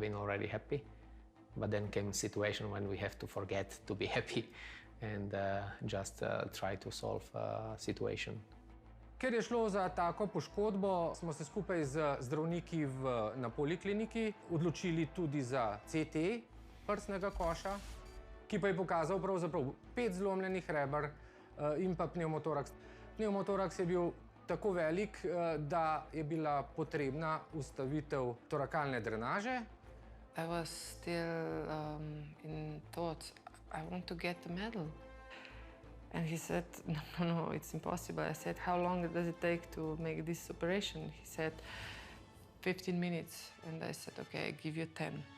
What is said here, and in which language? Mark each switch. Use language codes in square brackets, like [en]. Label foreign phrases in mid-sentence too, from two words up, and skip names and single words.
[en] been already happy, but then came a situation when we have to forget to be happy and just try to solve a situation. [sl] Ker je šlo za tako poškodbo, smo se skupaj z zdravniki na polikliniki odločili tudi za CT prsnega koša, ki pa je pokazal pravzaprav 5 zlomljenih reber in pa pnevmotoraks. Pnevmotoraks je bil tako velik, da je bila potrebna ustavitev torakalne drenaže. [en] I was still in thoughts, I want to get the medal. And he said, no, it's impossible. I said, how long does it take to make this operation? He said, 15 minutes. And I said, okay, I give you 10.